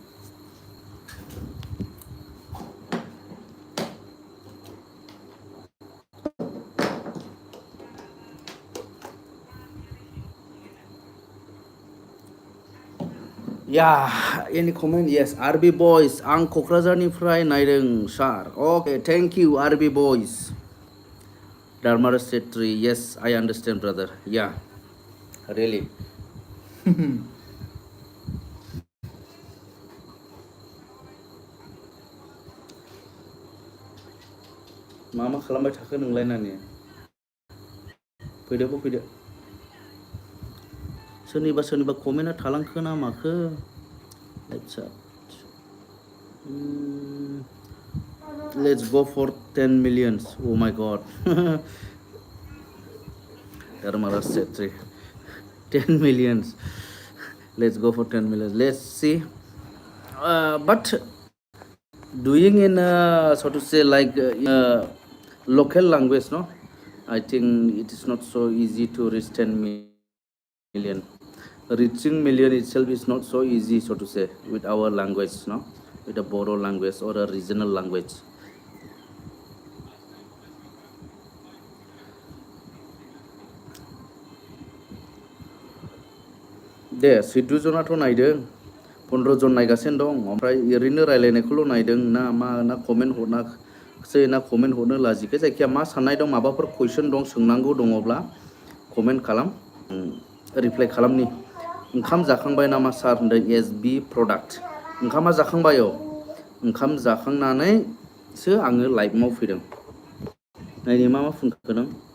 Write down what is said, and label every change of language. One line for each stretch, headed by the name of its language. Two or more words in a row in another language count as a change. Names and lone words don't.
English: Yeah, any comment? Yes, RB boys, ang Kokrajharनिफ्राय नायदों sir. Okay, thank you RB boys. Dharmara Setri, yes, I understand, brother. Yeah, really.
Bodo: मा खालामबाय थाखो नोंलाय नानि? फैदो फैदो। सोरनिबा कमेन्टआ थालांखो ना माखो?
English: Let's go for 10 millions. Oh my god. Dharmara Setri. 10 millions. Let's go for 10 millions. Let's see. But doing in so to say, like in local language, no, I think it is not so easy to reach 10 million. Reaching million itself is not so easy, so to say, with our language, no, with a Bodo language or a regional language.
Bodo: दे 12 जनाथ' नायदों 15 जन नायगासिनो दं ओमफ्राय ओरैनो रायलायनायखौल' नायदों ना मा ना कमेन्ट हरनासै ना कमेन्ट हरनो लाजिखो जायखिया मा साननाय दं माबाफोर कुइसन दं सोंनांगौ दङब्ला कमेन्ट खालाम रिप्लाइ खालामनि ओंखाम जाखांबाय नामा सार होनदों एसबि प्रडाक्ट ओंखामा जाखांबाय औ ओंखाम जाखांनानैसो आङो लाइभआव फैदों नायनि मा फुनखो नों